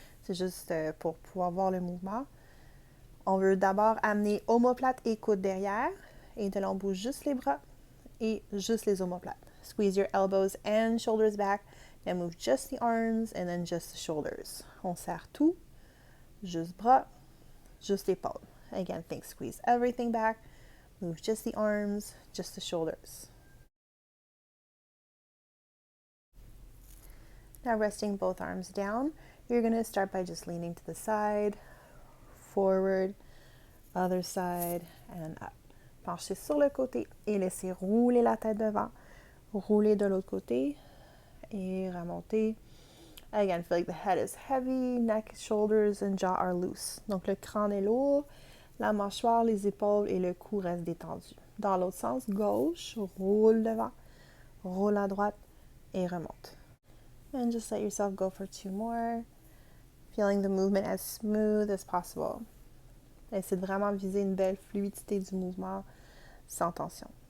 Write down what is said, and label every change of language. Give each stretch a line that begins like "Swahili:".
French: C'est juste pour pouvoir voir le mouvement. On veut d'abord amener omoplate et coude derrière. Et de là, on bouge juste les bras et juste les omoplates.
English: Squeeze your elbows and shoulders back. Then move just the arms and then just the shoulders.
French: On serre tout. Juste bras, juste épaules.
English: Again, think squeeze everything back. Move just the arms, just the shoulders. Now resting both arms down, you're going to start by just leaning to the side, forward, other side, and up.
French: Penchez sur le côté et laissez rouler la tête devant. Rouler de l'autre côté et remonter.
English: Again, feel like the head is heavy, neck, shoulders, and jaw are loose.
French: Donc le crâne est lourd, la mâchoire, les épaules et le cou restent détendus. Dans l'autre sens, gauche, roule devant, roule à droite et remonte.
English: And just let yourself go for 2 more. Feeling the movement as smooth as possible.
French: Essayez de vraiment viser une belle fluidité du mouvement sans tension.